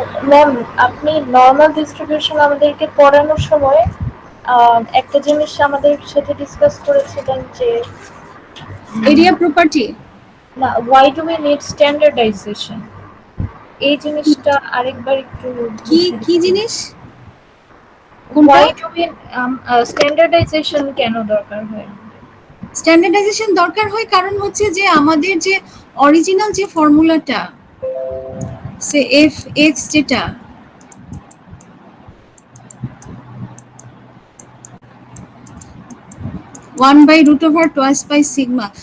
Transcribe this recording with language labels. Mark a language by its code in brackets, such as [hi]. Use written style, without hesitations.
[bn] Ma'am, আপনি normal distribution আমাদেরকে পড়ানোর সময় একটা জিনিস আমাদের সাথে ডিসকাস করেছিলেন যে এরিয়া প্রপার্টি না, [en] why do we need standardization, [bn] এই জিনিসটা আরেকবার একটু কি জিনিস? [en] why do we standardization [bn] কেন দরকার হয়? স্ট্যান্ডার্ডাইজেশন দরকার হয় কারণ হচ্ছে যে আমাদের যে অরিজিনাল যে ফর্মুলাটা সে এফ এক্স, যেটা one by root over twice by sigma.